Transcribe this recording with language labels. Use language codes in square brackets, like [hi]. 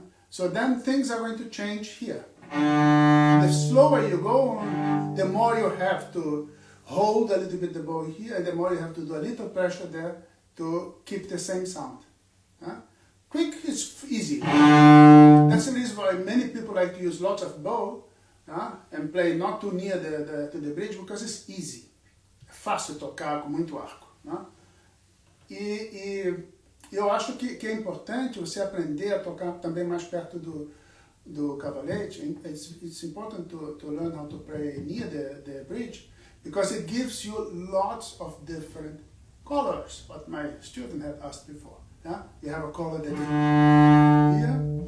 [en] So then things are going to change here. The slower you go, the more you have to hold a little bit the bow here, and the more you have to do a little pressure there to keep the same sound. Quick is easy. That's the reason why many people like to use lots of bow and play not too near to the bridge, because it's easy. [pt] É fácil tocar com muito arco. E eu acho que é importante você aprender a tocar também mais perto do cavalete. [en] It's important to learn how to play near the bridge, because it gives you lots of different colors, what my student had asked before. You have a color that here.